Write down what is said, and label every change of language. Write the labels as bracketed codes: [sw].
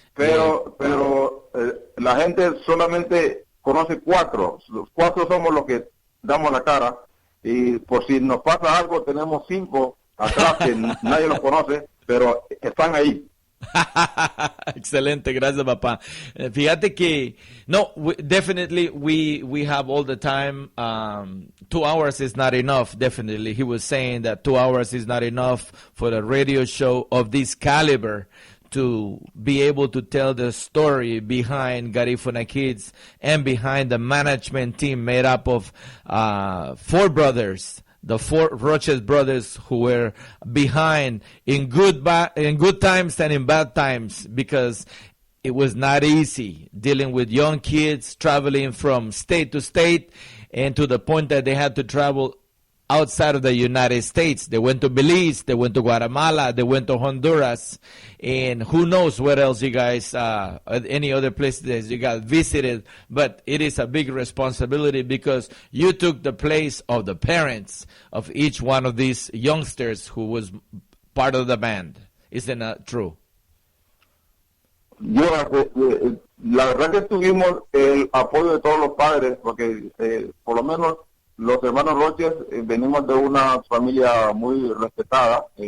[es] Pero la gente solamente conoce 4. Los 4 somos los que damos la cara. Y por si nos pasa algo, tenemos 5 atrás que nadie los conoce, pero están ahí. Excelente, gracias, papá. Fíjate que [en] definitely we have all the time. 2 hours is not enough. Definitely, he was saying that 2 hours is not enough for a radio show of this caliber to be able to tell the story behind Garifuna Kids and behind the management team made up of 4 brothers. The 4 Roches brothers who were behind in good times and in bad times, because it was not easy dealing with young kids traveling from state to state, and to the point that they had to travel outside of the United States. They went to Belize, they went to Guatemala, they went to Honduras, and who knows what else you guys, any other places you got visited. But it is a big responsibility, because you took the place of the parents of each one of these youngsters who was part of the band. Isn't that true? [es] La verdad que tuvimos el apoyo de todos los padres, porque por lo menos los hermanos Roches venimos de una familia muy respetada.